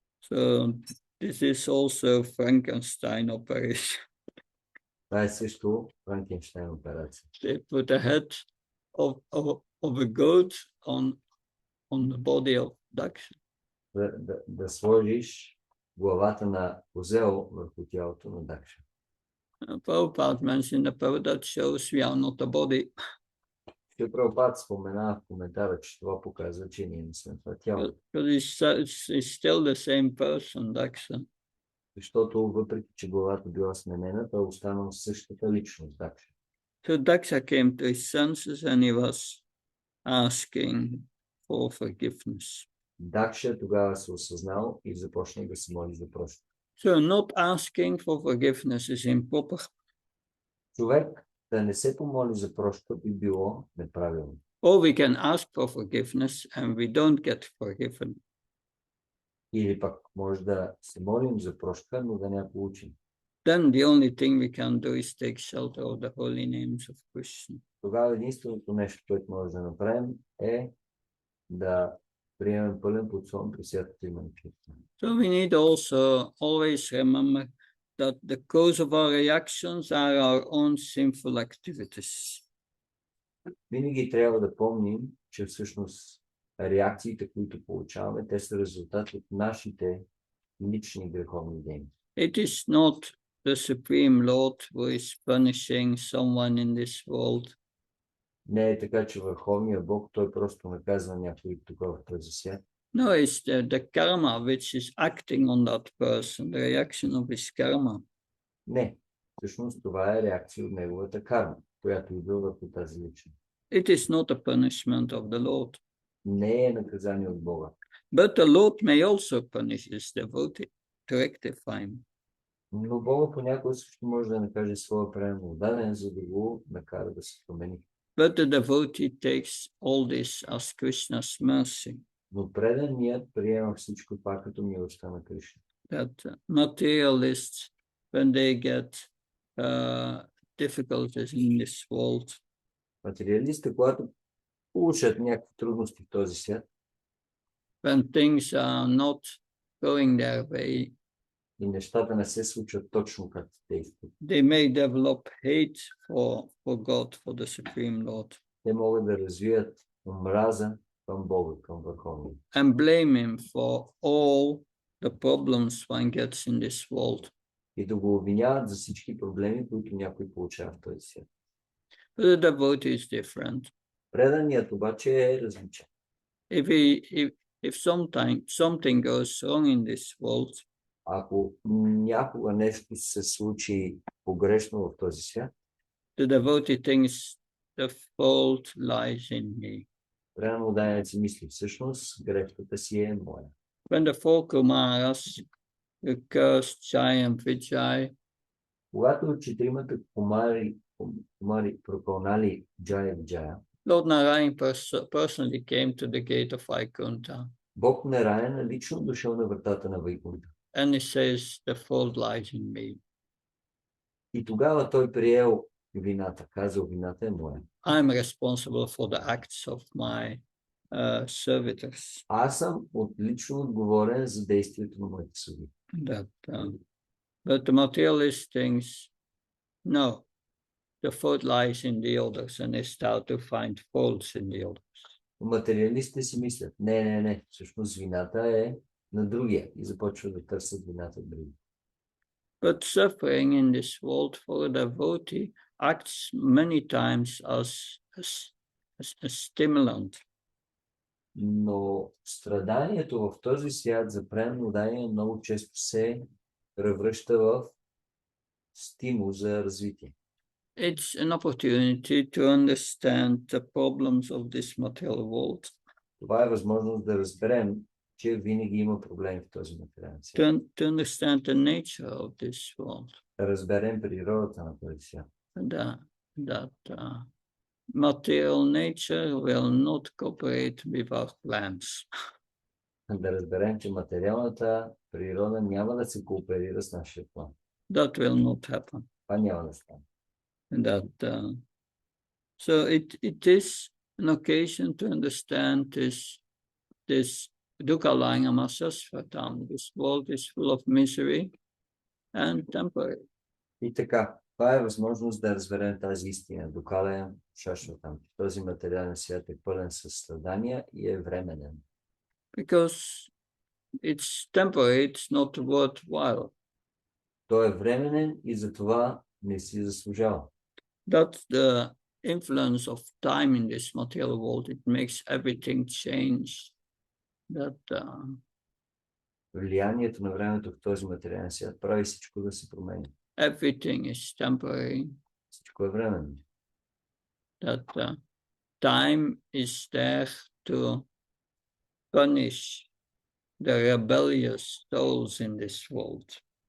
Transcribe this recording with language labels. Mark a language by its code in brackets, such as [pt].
[en] So this is also Frankenstein operation. [bg] Това е също Франкенщайн операция. [en] They put the head of a goat on the body of Daksha. [bg] Да сложиш главата на козел върху тялото на Дакша. [en] Prabhupada mentioned about that shows we are not a body. [bg] Прабхупад споменава в коментара, че това показва, че ние не сме това тяло. [en] Because he's still the same person, Daksha. [bg] Защото въпреки, че главата била сменена, той останал същата личност, Дакша. [en] So Daksha came to his senses and he was asking for forgiveness. [bg] Дакша тогава се осъзнал и започна да се моли за прошка. [en] So not asking for forgiveness is improper. [bg] Човек да не се помоли за прошка би било неправилно. [en] Or we can ask for forgiveness and we don't get forgiven. [bg] Или пък може да се молим за прошка, но да не я получим. [en] Then the only thing we can do is take shelter of the holy names of Krishna. [bg] Тогава единственото нещо, което може да направим е да приемем пълен подсон при святото име на Кришна. [en] So we need also always remember that the cause of our reactions are our own sinful activities. [bg] Винаги трябва да помним, че всъщност реакциите, които получаваме, те са резултат от нашите лични греховни дейности. [en] It is not the Supreme Lord who is punishing someone in this world. [bg] Не е така, че Върховният Бог, той просто наказва някой тук в този свят. [en] No, it's the karma which is acting on that person, the reaction of his karma. [bg] Не, Всъщност това е реакция от неговата карма, която идва върху тази личност. [en] It is not a punishment of the Lord. [bg] Не е наказание от Бога. [en] But the Lord may also punish his devotee to rectify him. [bg] Но Бога понякога също може да накаже своя преданен, за да го накара да се промени. [en] But the devotee takes all this as Krishna's mercy. [bg] Но преданият приема всичко това като милостта на Кришна. [en] That materialists, when they get difficulties in this world, [bg] Материалистите, когато получат някакви трудности в този свят, [en] when things are not going their way, [bg] и нещата не се случват точно както те искат, [en] they may develop hate for God, for the Supreme Lord, [bg] те могат да развият омраза към Бога, към Върховния. [en] and blame him for all the problems one gets in this world. [bg] И да го обвиняват за всички проблеми, които някой получава в този свят. [en] But the devotee is different. [bg] Преданият обаче е различен. [en] If something goes wrong in this world, [bg] Ако някога нещо се случи погрешно в този свят, [en] the devotee thinks the fault lies in me. [bg] преданният си мисли, всъщност грешката си е моя. [en] When the four Kumaras cursed Jai and Vijay, [bg] Когато четиримата кумари прокълнали Джая Виджая, [en] Lord Narayan personally came to the gate of Vaikuntha, [bg] Бог Нараяна лично дошъл на вратата на Вайкунта. [en] and he says, the fault lies in me. [bg] И тогава той приел вината, казал, вината е моя. [en] I'm responsible for the acts of my servitors. [bg] Аз съм лично отговорен за действието на моите слуги. [en] But the materialist thinks, no, the fault lies in the others, and they start to find faults in the others. [bg] Материалистите си мислят, не, всъщност вината е на другия и започват да търсят вината в другия. [en] But suffering in this world for a devotee acts many times as a stimulant. [bg] Но страданието в този свят за преданно много често се превръща в стимул за развитие. [en] It's an opportunity to understand the problems of this material world. [bg] Това е възможност да разберем, че винаги има проблеми в този материален свят. [en] To understand the nature of this world. [bg] Да разберем природата на този свят. [en] That material nature will not cooperate with our plans. [bg] Да разберем, че материалната природа няма да се кооперира с нашия план. [en] That will not happen. [bg] Това няма да стане. [en] So it is an occasion to understand this [sa] dukkha lingam asasvatam. [en] This world is full of misery and temporary. [bg] И така, това е възможност да разберем тази истина. [sa] Дукалая шашватам. [bg] Този материален свят е пълен със страдания и е временен. [en] Because it's temporary, it's not worthwhile. [bg] Той е временен и затова не си заслужава. [en] That's the influence of time in this material world. It makes everything change. [bg] Влиянието на времето в този материален свят прави всичко да се промени. [en] Everything is temporary. [bg] Всичко е временно. [en] Time is there to punish the rebellious souls in this world.